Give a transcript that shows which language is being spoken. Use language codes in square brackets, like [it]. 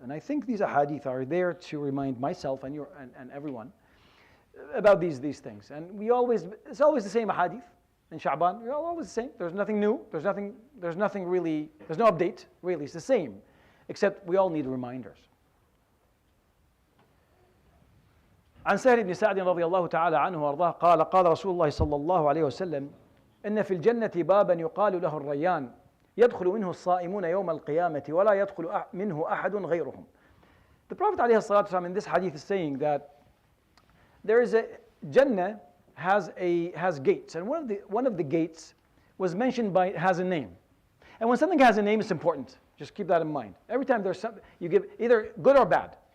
[en] And I think these ahadith are there to remind myself and everyone about these things. And it's always the same ahadith in Sha'ban. They're always the same. There's nothing new. There's nothing really. There's no update really. It's the same, except we all need reminders. [ar] عن سهل بن سعد رضي الله تعالى عنه وارضاه قال قال رسول الله صلى الله عليه وسلم إن في الجنة بابا يقال له الريان يدخل منه الصائمون يوم القيامة ولا يدخل منه أحد غيرهم. [en] The Prophet [ar] عليه الصلاة والسلام [en] in this hadith is saying that there is a Jannah has gates, and one of the gates was mentioned has a name. And when something has a name, it's important. Just keep that in mind. Every time there's something you give, either good or bad.